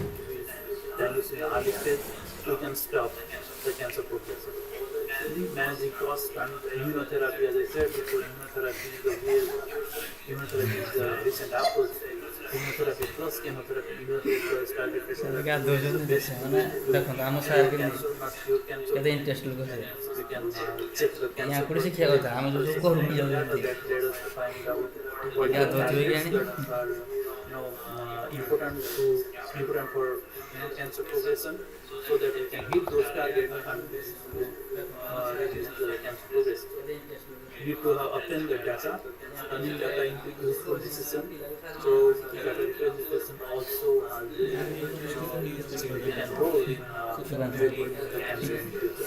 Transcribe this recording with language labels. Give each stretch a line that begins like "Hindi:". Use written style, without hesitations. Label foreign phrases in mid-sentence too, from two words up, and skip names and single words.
English: If you diagnose in the early stage, you can stop the cancer progression. Managing cost and immunotherapy, as I said before, immunotherapy is the recent approach. Immunotherapy plus chemotherapy, immunotherapy plus targeted
Odia: ସେମିତି ଗାଧଉଛନ୍ତି ମାନେ ଦେଖନ୍ତୁ ଆମ ସାର୍ କି କେତେ ଇଣ୍ଟରେଷ୍ଟ ଲୋକ ସେ ୟାଙ୍କୁ ଶିଖିବା କଥା ଆମେ ଯେଉଁ ସବୁ କରୁନି ଯାଉଛନ୍ତି ଗାଧଉଥିବେ କି ଆଣି
English: important for cancer progression, so that you can hit those targets and reduce the cancer progression. You need to obtain the data, and in data into useful decision. So data representation also has a significant role in treating the cancer in future.